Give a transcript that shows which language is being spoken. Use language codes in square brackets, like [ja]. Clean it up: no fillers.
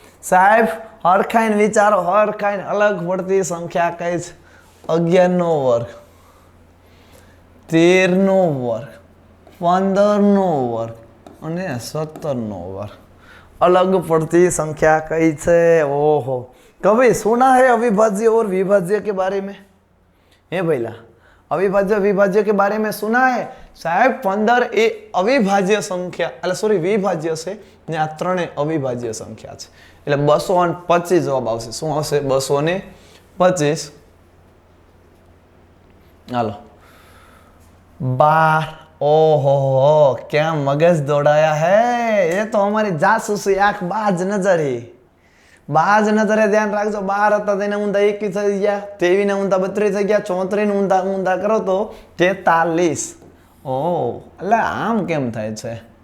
[gu] સાહેબ હરખાઈને વિચારો, હરખાઈને. અલગ પડતી સંખ્યા કઈ છે? 11નો વર્ગ, 13નો વર્ગ, 15નો વર્ગ અને 17નો વર્ગ. અલગ પડતી संख्या कई છે? [hi] ओहो, कभी सुना है अविभाज्य और विभाज्य के बारे में? हे भैया, अविभाज्य विभाज्य के बारे में सुना है? [gu] साहेब 15 ए अविभाज्य संख्या, એટલે સોરી વિભાજ્ય છે ને આ ત્રણે અવિભાજ્ય સંખ્યા છે, એટલે 225 જવાબ આવશે. શું આવશે? 225. હાલો 12. [hi] ओहो, क्या मगज दौड़ाया है, ये तो हमारी जासूसी आंख बाज नजरी. बाज नजरे ध्यान रखो. [gu] 12 હતા તેને ઊંધા 21 થઈ ગયા, 23 ને ઊંધા 32 થઈ ગયા, 34 ને ઊંધા કરો તો 43. ઓ એટલે આમ કેમ થાય છે?